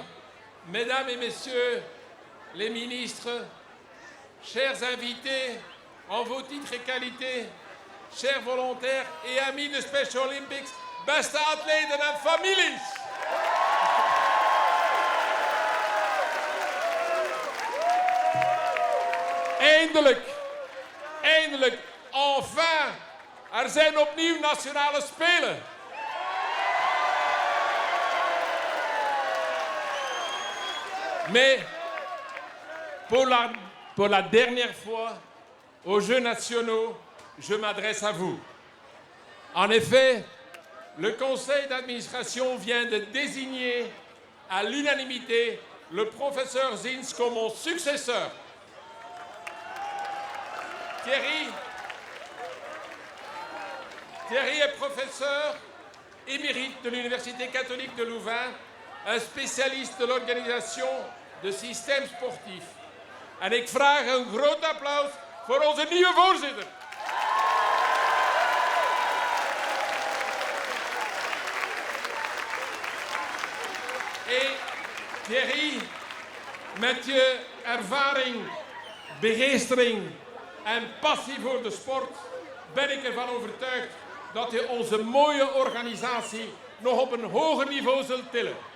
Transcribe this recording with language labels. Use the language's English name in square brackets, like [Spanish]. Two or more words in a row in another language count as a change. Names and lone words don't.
[French] Mesdames et Messieurs les ministres, chers invités en vos titres et qualités, chers volontaires et amis de Special Olympics, [Dutch] beste atleten en families. Eindelijk, enfin, er zijn opnieuw nationale spelen. [French] Mais pour la dernière fois, aux Jeux nationaux, je m'adresse à vous. En effet, le conseil d'administration vient de désigner à l'unanimité le professeur Zins comme mon successeur. Thierry est professeur émérite de l'Université catholique de Louvain, un spécialiste de l'organisation de systèmes sportifs. [Dutch] En ik vraag een groot applaus voor onze nieuwe voorzitter. En Thierry, met je ervaring, begeestering en passie voor de sport ben ik ervan overtuigd dat je onze mooie organisatie nog op een hoger niveau zult tillen.